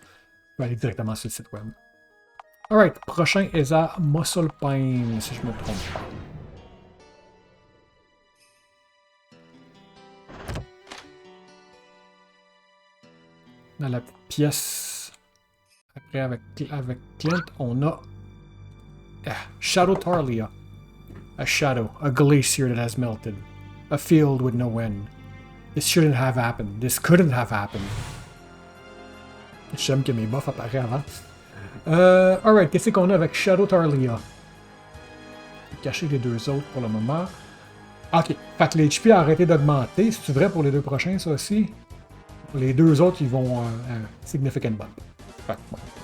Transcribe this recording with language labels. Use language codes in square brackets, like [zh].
[fr] Vous pouvez aller directement sur le site web. Alright, prochain est à Muscle Pine, si je me trompe pas. Dans la petite pièce. Après, avec Clint, on a Shadow Tarlia. [en] A shadow, a glacier that has melted. A field with no end. This shouldn't have happened. This couldn't have happened. [fr] J'aime que mes buffs apparaissent avant. Alright, qu'est-ce qu'on a avec Shadow Tarlia? Cacher les deux autres pour le moment. Ok, fait que les HP a arrêté d'augmenter. C'est vrai pour les deux prochains, ça aussi? Pour les deux autres, ils vont [en] significant bump. [fr] Fait que, bon.